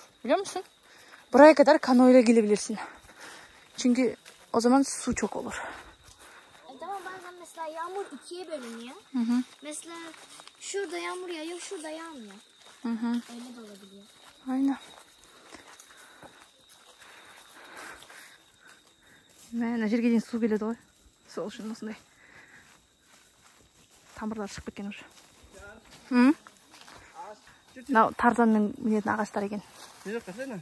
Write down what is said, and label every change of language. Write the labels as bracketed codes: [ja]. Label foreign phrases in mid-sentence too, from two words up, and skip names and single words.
[tr] Biliyor musun? Buraya kadar kanoyla gelebilirsin. Çünkü o zaman su çok olur. Tamam bazen mesela yağmur ikiye bölünüyor. Hı hı. Mesela şurada yağmur yağıyor, şurada yağmıyor. Hı hı. Öyle de olabiliyor. Aynen. [kk] Мына жерге дейін су келеді ғой. Сол үшін осындай тамырлар шығып кеткен уже. Мынау Тарзанның мінетін ағаштар екен. Не жаққа сен?